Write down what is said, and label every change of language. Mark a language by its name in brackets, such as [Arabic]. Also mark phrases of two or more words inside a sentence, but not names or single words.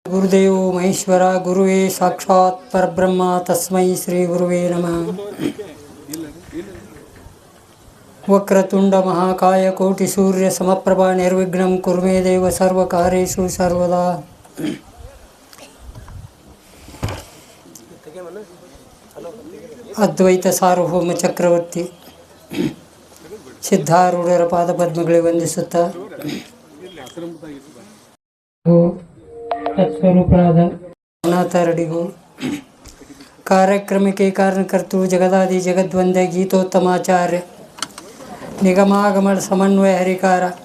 [Sanskrit] ಗುರುದೇವೋ ಮಹೇಶ್ವರ ಗುರುವೇ ಸಾಕ್ಷಾತ್ ಪರಬ್ರಹ್ಮ ತಸ್ಮೈ ಶ್ರೀ ಗುರುವೇ ನಮಃ. ವಕ್ರತುಂಡ ಮಹಾಕಾಯ ಕೋಟಿ ಸೂರ್ಯ ಸಮಪ್ರಭಾ ನಿರ್ವಿಘ್ನಂ ಕುರ್ಮೇ ದೇವ ಸರ್ವಕಾರ್ಯೇಷು ಸರ್ವದಾ. [Kannada] ಅದ್ವೈತ ಸಾರ್ವಭೌಮ ಚಕ್ರವರ್ತಿ ಸಿದ್ಧಾರೂಢರ ಪಾದ ಪದ್ಮಗಳಿಗೆ ವಂದಿಸುತ್ತಾ ತತ್ಸ್ವರೂಪರಾದ ಅನಾಥರಡಿಗೂ ಕಾರ್ಯಕ್ರಮಕ್ಕೆ ಕಾರಣಕರ್ತೃ ಜಗದಾದಿ ಜಗದ್ವಂದ್ಯ ಗೀತೋತ್ತಮಾಚಾರ್ಯ ನಿಗಮಾಗಮನ ಸಮನ್ವಯ ಹರಿಕಾರ